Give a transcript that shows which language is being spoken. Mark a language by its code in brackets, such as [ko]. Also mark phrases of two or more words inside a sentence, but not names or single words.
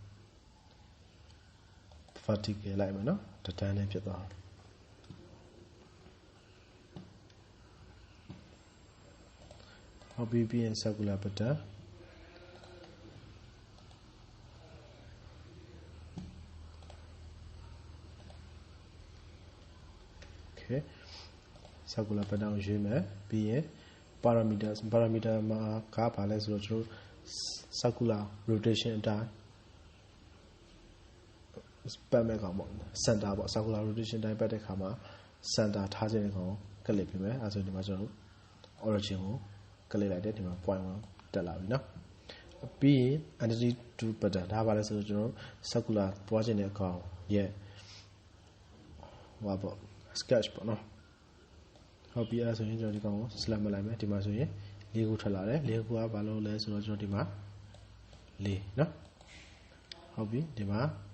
[my] vertical လိုက်မယ်နော်တတန်းနဲ့ဖြစ်သွားဟုတ်ပြီပြီးရင် [en] circular pattern okay circular pattern [my] ကိုရွေးမယ်ပြီးရင် parameter မှာကဘာလဲဆိုတော့ကျွန်တော် [en] circular rotation [my] အတိုင်း ပတ်မဲ့ကောင်ပေါ့ center ပေါ့ [en] circular rotation [my] တိုင်းပတ်တဲ့ခါမှာ center ထားခြင်းတဲ့ကောင်ကိုကလစ်ပေးမယ်အဲ ဆိုဒီမှာကျွန်တော် origin ကိုကလစ်လိုက်တယ်ဒီမှာ point 1တက်လာပြီနော်ပြီးရင် [en] entity to pattern [my] ဒါပါလဲဆိုတော့ကျွန်တော် circular ပွားခြင်းတဲ့ကောင်ရဲ့ဟိုပေါ့ sketch ပေါ့နော်ဟုတ်ပြီအဲဆိုရင်ကျွန်တော်ဒီကောင်ကို select မလိုက်မယ်ဒီမှာဆိုရင်၄ခုထွက်လာတယ်၄ခုကဘာလို့လဲဆိုတော့ကျွန်တော်ဒီမှာ၄နော်ဟုတ်ပြီဒီမှာ